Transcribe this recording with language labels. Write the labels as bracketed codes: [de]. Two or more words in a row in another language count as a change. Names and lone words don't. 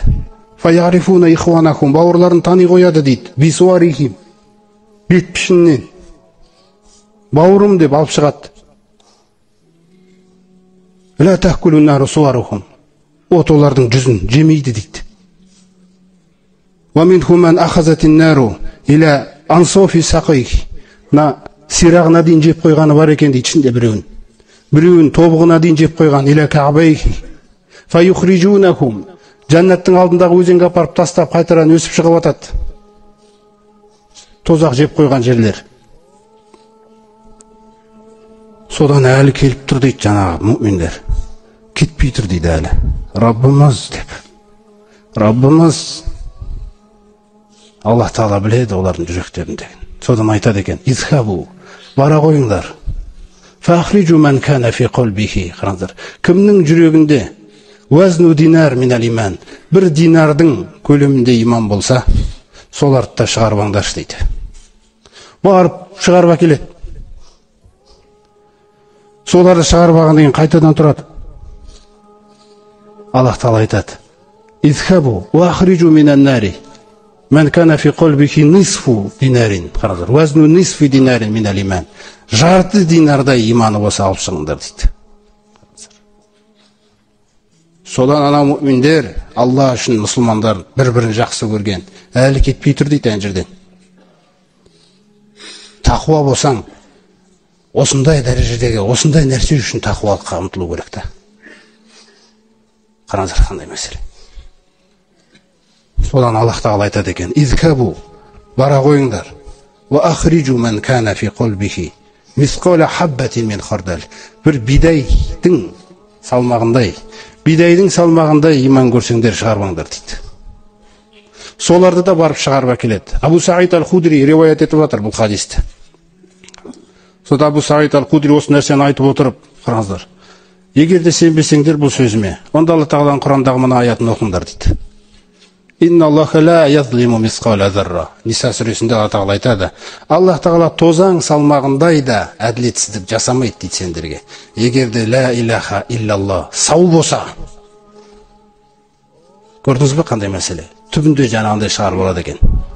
[ar] فيعرفون إخوانهم, [kk] бауырларын тани қояды дейді. Бисуарихим, бет пішіннен. Бауырым деп алып шығады. [ar] لا تأكل النار صورهم, [kk] от олардың жүзін жемейді дейді. [ar] ومنهم من أخذت النار إلى أنصاف ساقيه, [kk] на сирағына дейін жеп қойғаны бар екен дейді ішінде біреуін тобығына дейін жеп қойған. [ar] إلى كعبيه فيخرجونهم, [kk] жәннаттың алдындағы өзенге апарып тастап қайтадан өсіп шығып атады. Тозақ жеп қойған жерлер. Содан әлі келіп тұр дейді жаңағы мүминдер. Кетпей тұр дейді әлі. Раббымыз деп. Раббымыз. Аллах тағала біледі олардың жүректерінде. Содан айтады екен, изхабу, бара қойыңдар. [ar] فأخرجوا من كان في قلبه. [kk] Қараңыздар. Кімнің жүрегінде [ar] وزن دينار من الإيمان, [kk] бір динардың көлемінде иман болса, соларды да шығарып алыңдаршы дейді. Барып шығарып әкеледі. Соларды шығарып алғаннан кейін қайтадан тұрады. Аллах тағала айтады, [ar] اذهبوا وأخرجوا من النار من كان في قلبه نصف دينار. Қараңыздар. وزن نصف دينار من الإيمان. [kk] Жарты динардай иманы болса алып шығыңдар дейді. Содан ана мүминдер, Алла үшін мұсылмандар бір-бірін жақсы көрген, әлі кетпей тұр дейді ән жерден. Тақуа болсаң, осындай дәрежедегі, осындай нәрсе үшін тақуалыққа ұмтылу керек та. Қараңыздар қандай мәселе. Содан Аллах тағала айтады екен, изкабу, бара қойыңдар. [ar] وأخرجوا من كان في قلبه مثقال حبة من خردل. [kk] Бір бидайдың салмағындай иман көрсеңдер шығармаңдар дейді. Соларды да барып шығарып әкеледі. Абу Саид аль-Худри риуаят етіп жатыр бұл хадисті. Сода Абу Саид аль-Худри осы нәрсені айтып отырып, қараңыздар. Егер де сенбесеңдер бұл сөзіме, онда Алла тағаланың Құрандағы мына аятын оқыңдар дейді. [ar] إن الله لا يظلم مثقال ذرة. [kk] Ниса сүресінде Алла тағала айтады, Аллах тағала тозаң салмағындай да әділетсіздік жасамайды дейді сендерге. Егер де [ar] لا إله إلا الله [kk] сау болса. Көрдіңіз бе қандай мәселе? Түбінде жаңағындай шығарып алады екен.